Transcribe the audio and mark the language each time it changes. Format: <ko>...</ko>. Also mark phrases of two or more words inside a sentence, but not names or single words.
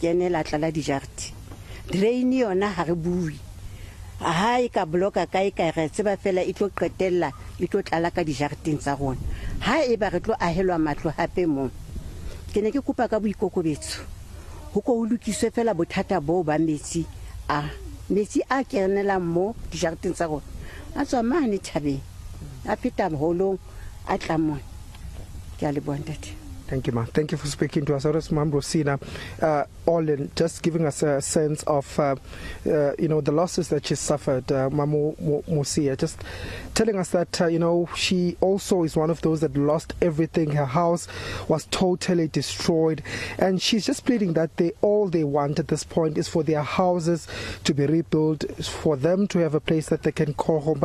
<st>kenela tlala dijarti drain yona ha re bui ha e ka bloka kae ka re tseba fela e tlo qetella e tlo tlala ka dijarteng tsa rona ha e ba re tlo ahelwa matlo hape mo ke ne ke kopa ka boikokobetso ho ko lokiswe fela bothata bo ba metsi a kenela mo dijarteng tsa rona a tswa mane thabeng a pheta holong a tlamon ke a le bontate.</st> <en>Thank you, Ma. Thank you for speaking to us. That's Ma'am Rosina, all in, just giving us a sense of, the losses that she suffered, Mamu Musia, just telling us that, she also is one of those that lost everything. Her house was totally destroyed. And she's just pleading that all they want at this point is for their houses to be rebuilt, for them to have a place that they can call home.</en>